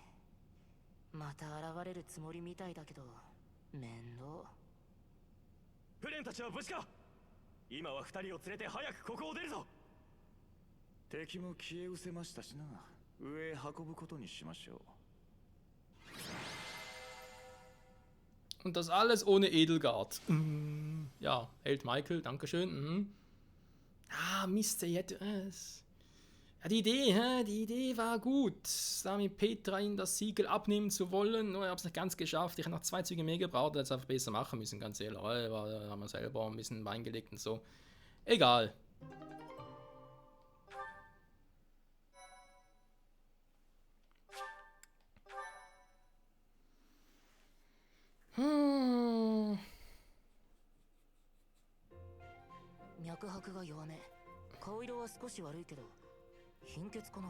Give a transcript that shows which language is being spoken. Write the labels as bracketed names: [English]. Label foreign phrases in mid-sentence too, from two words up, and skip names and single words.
[Japanese] また現れるつもりみたいだけど、面倒。フレンたちは無事か。今は二人を連れて早くここを出るぞ。敵も消え失せましたしな。上へ運ぶことにしましょう。 [German] Und das alles ohne Edelgard. Ja, Held Michael, dankeschön. Ah, Mist, er hätte es. Ja, die Idee war gut, da mit Petra in das Siegel abnehmen zu wollen. Nur ich habe es nicht ganz geschafft. Ich habe noch 2 Züge mehr gebraucht, hätte es einfach besser machen müssen, ganz ehrlich. Da haben wir selber ein bisschen Wein gelegt und so. Egal. Hm. [Japanese] 脈拍が弱め、顔色は少し悪いけど貧血かな。